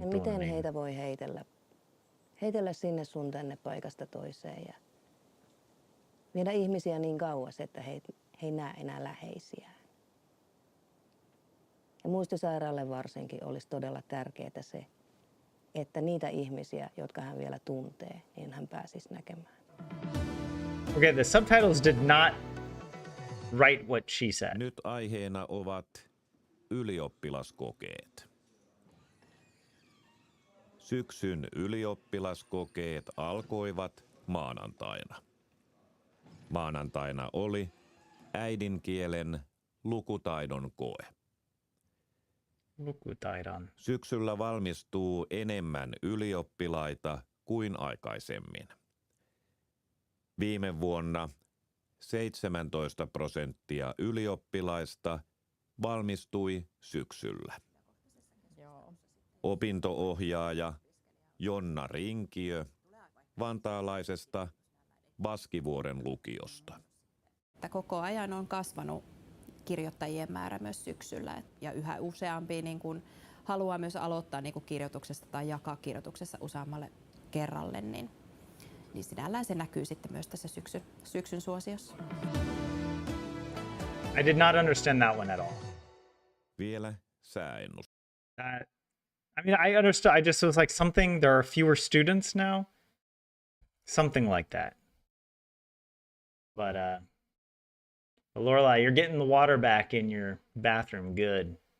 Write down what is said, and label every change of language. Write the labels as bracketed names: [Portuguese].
[Finnish] Ja miten heitä voi heitellä? Heitellä sinne sun tänne paikasta toiseen ja viedä ihmisiä niin kauas, että he ei näe enää läheisiään. Ja muistisairaalle varsinkin olisi todella tärkeää se, että niitä ihmisiä, jotka hän vielä tuntee, niin hän pääsisi näkemään. [English] Okay, the subtitles did not write what she said. [Finnish] Nyt aiheena ovat ylioppilaskokeet. Syksyn ylioppilaskokeet alkoivat maanantaina. Maanantaina oli äidinkielen lukutaidon koe. Lukutaidon. Syksyllä valmistuu enemmän ylioppilaita kuin aikaisemmin. Viime vuonna 17% ylioppilaista valmistui syksyllä. Opinto-ohjaaja Jonna Rinkiö vantaalaisesta Vaskivuoren lukiosta. Koko ajan on kasvanut kirjoittajien määrä myös syksyllä ja yhä useampi niin kuin haluaa myös aloittaa niin kuin kirjoituksesta tai jakaa kirjoituksessa useammalle kerralle, niin sinällään se näkyy sitten myös tässä syksyn suosiossa. [English] I did not understand that one at all. [Finnish] Vielä sääennus. [English] I mean, I understood. I just was like something. There are fewer students now. Something like that. But Lorelai, you're getting the water back in your bathroom. Good.